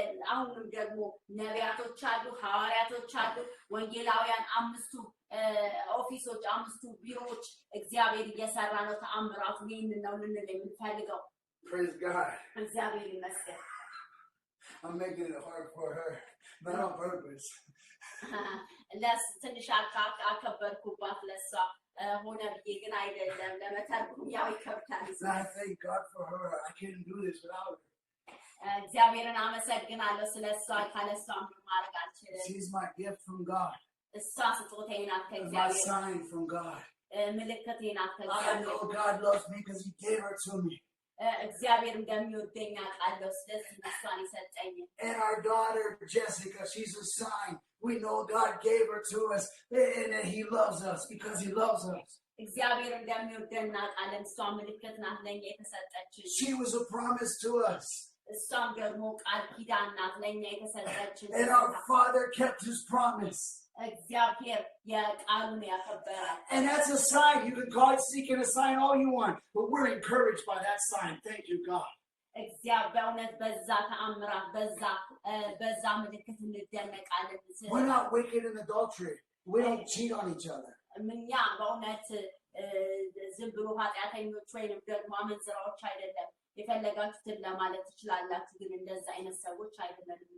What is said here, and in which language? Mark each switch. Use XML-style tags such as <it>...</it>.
<am>አሁንም ደግሞ ነቢያቶች አሉ፣ ሐዋርያቶች አሉ፣ ወንጌላውያን፣ 5ቱ ኦፊሶች፣ 5ቱ ቢሮዎች እግዚአብሔር እየሰራ ነው ተአምራቱ። ይህንን ነው ልንል የምንፈልገው።</am> <en>Praise God.</en> <am>እግዚአብሔር ይመስገን።</am> <en>I'm making it hard for her, not on purpose.</en> <am>ትንሽ አከበርኩባት ለሷ ሆነ ብዬ ግን አይደለም፣ ለመተርጉም ያው ይከብዳል።</am> <en>I thank God for her. I can't do this without her.</en> <am>እግዚአብሔርን አመሰግናለሁ ስለሷ። ካለሷ ምንም ማድረግ አልችልም።</am> <en>She's my gift from God.</en> <am>እሷ ስጦታዬ ናት</am> <en>My</en> <am>ከእግዚአብሔር፣</am> <en>sign from God.</en> <am>ምልክቴ ናት</am> <en>I</en> <am>ከእግዚአብሔር።</am> <en>know God loves me because he gave her to me.</en> <am>እግዚአብሔር እንደሚወደኝ አውቃለሁ ስለዚህ እሷን ይሰጠኝ</am> <en>And our daughter Jessica, she's a sign. We know God gave her to us and that he loves us because he loves us.</en> <am>እግዚአብሔር እንደሚወደን አውቃለን እሷ ምልክት ናት ለኛ የተሰጠችን</am> <en>She was a promise to us.</en> <am>እሷም ደግሞ ቃል ኪዳን ናት ለኛ የተሰጠችን</am> <en>And our Father kept his promise.</en> <am>እግዚአብሔር የቃሉን ያከበራል</am> <en>And that's a sign. You can call it seeking a sign all you want, but we're encouraged by that sign. Thank you, God.</en> <am>እግዚአብሔር በእውነት በዛ ተአምራት በዛ ምልክት እንደነቃለን</am> <en>We're not wicked in adultery. We don't cheat on each other.</en> <am>እኛ በእውነት ዝም ብሎ ኃጢአተኞች ወይንም ደግሞ አመንዝራዎች አይደለም የፈለጋችሁትን ለማለት ትችላላችሁ ግን እንደዛ አይነት ሰዎች አይደለም</am>